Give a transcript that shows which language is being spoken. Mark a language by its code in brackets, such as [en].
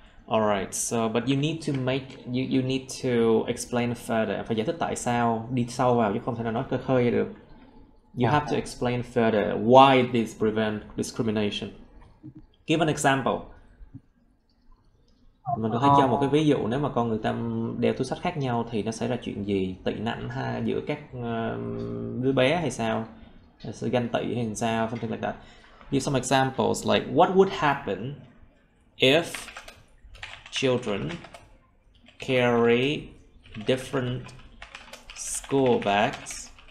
[en] Alright, so but you need to make you need to explain further. [vi] Phải giải thích tại sao, đi sâu vào chứ không thể nào nói khơi khơi được. [en] You have to explain further why this prevent discrimination. Give an example. [vi] Mình có thể cho một cái ví dụ, nếu mà con người ta đeo túi xách khác nhau thì nó xảy ra chuyện gì, tị nạnh ha, giữa các đứa bé hay sao, sự ganh tị hay sao, [en] something like that. Give some examples like what would happen if children carry different school bags.